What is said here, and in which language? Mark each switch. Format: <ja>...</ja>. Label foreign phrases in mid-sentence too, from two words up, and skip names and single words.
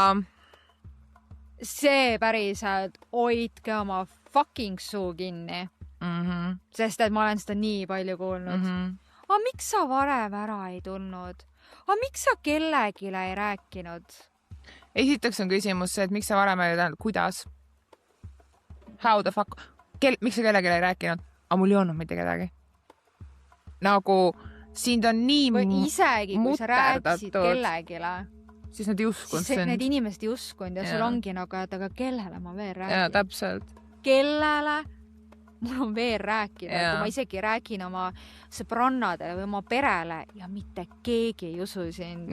<et>see päriselt, hoidke oma fucking suu kinni. Sest et ma olen seda nii palju kuulnud. Aga miks sa varem ära ei tulnud? Aga miks sa kellegile ei rääkinud? Esiteks on küsimus see, et miks sa varem ei tulnud, kuidas?</et> <en>How the fuck?</en> <et>Miks sa kellegile ei rääkinud? Aga mul ei olnud mitte kedagi. Nagu sind on nii või isegi, kui sa rääkisid kellegile, siis nad ei uskunud sind. Need inimesed ei uskunud ja sul ongi nagu, et aga kellele ma veel räägin? Ja, täpselt. Kellele mul on veel rääkida, kui ma isegi räägin oma sõbrannadele või oma perele ja mitte keegi ei usu sind.</et>